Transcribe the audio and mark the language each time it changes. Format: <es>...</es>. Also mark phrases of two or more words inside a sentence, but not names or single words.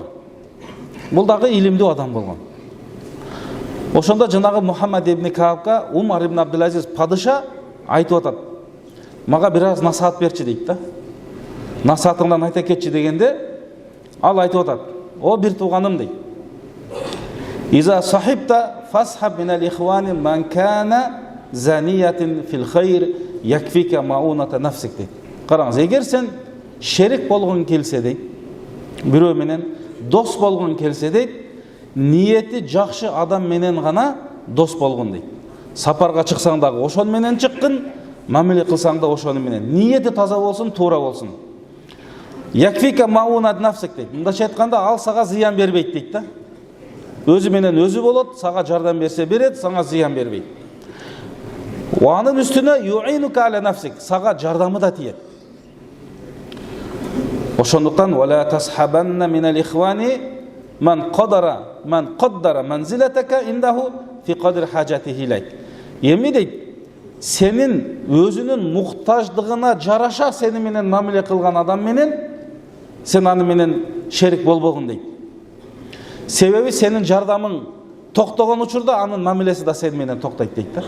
<ky>Бул дагы илимдүү адам болгон. Ошондо жанагы Мухаммад ибн Каабга Умар ибн Абдул-Азиз падыша айтып атат: "Мага бир аз насаат берчи" дейт да. Насаатыңдан айта кетчи дегенде, ал айтып атат: "О бир тууганым" дейт.</ky> <ar>"إذا صاحبت فاصحب من الإخوان من كان ذا نية في الخير يكفيك مؤونة نفسك" дейт.</ar> <ky>Караңыз, эгер сен шерик болгон келсе дейт, бирөө менен дос болгон келсе дейт, ниети жакшы адам менен гана дос болгон дейт. Сапарга чыксаң дагы ошон менен чыккын, мамиле кылсаң да ошону менен. Ниети таза болсун, туура болсун.</ky> <ar>يكفيك مؤونة نفسك</ar> <ky>дейт. Мындайча айтканда, ал сага зыян бербейт дейт да. Өзү менен өзү болот, сага жардам берсе берет, сага зыян бербейт. Анын үстүнө</ky> <ar>يعينك على نفسك,</ar> <ky>сага жардамы да тиет.</ky> <ar>Ошондуктан ولا تصحبن من الإخوان من قدر منزلتك عنده في قدر حاجته إليك.</ar> <ky>Эми дейт, сенин өзүнүн муктаждыгына жараша сени менен мамиле кылган адам менен сен аны менен шерик болбогун дейт. Себеби сенин жардамың токтогон учурда анын мамилеси да сен менен токтойт дейт да.</ky>